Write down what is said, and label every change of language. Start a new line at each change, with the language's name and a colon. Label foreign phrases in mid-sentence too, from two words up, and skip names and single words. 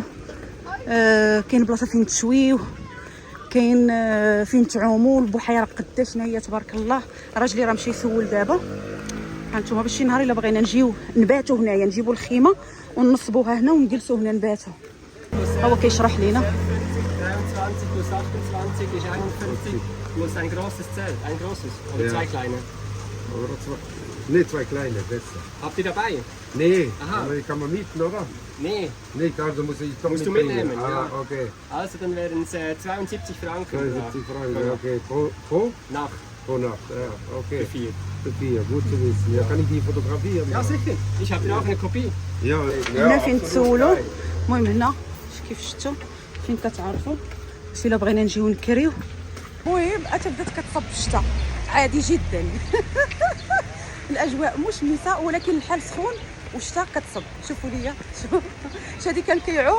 Arabic: كاين بلاصه فين تشويو كاين فين تعوموا. البحيره قداش هي تبارك الله. راجلي راه مشى يسول دابا. هانتوما باش شي نهار الا بغينا نجيو نباتوا هنايا نجيبوا الخيمه ونصبوها هنا ونجلسوا هنا نباتوا. هو كيشرح لينا.
German: 23 plus 28 ist 51 plus ein großes Zelt, ein großes oder Ja. zwei kleine. Nee, zwei kleine, besser. Habt ihr dabei? Nee, Aha. aber die kann man mieten, oder? Nee, Nicht, also muss ich doch Musst du mitbringen. mitnehmen, ja. Okay. also dann wären es 72 Franken 72 Franken, Ja. okay. Pro Nacht Nacht, ja, okay. für 4. Für 4, gut zu wissen. Ja, kann ich die fotografieren? Ja, sicher. Ich habe dir auch eine Kopie. Ja,
Arabic: هنا فين تسولوا. المهم هنا كيف شفتوا فين كتعرفوا باش الا بغينا نجيو نكريو. المهم بدات كتصب الشتاء عادي جدا. الاجواء مشمسه ولكن الحال سخون والشتاء كتصب. شوفوا ليا شوف هادي كان كيعوم.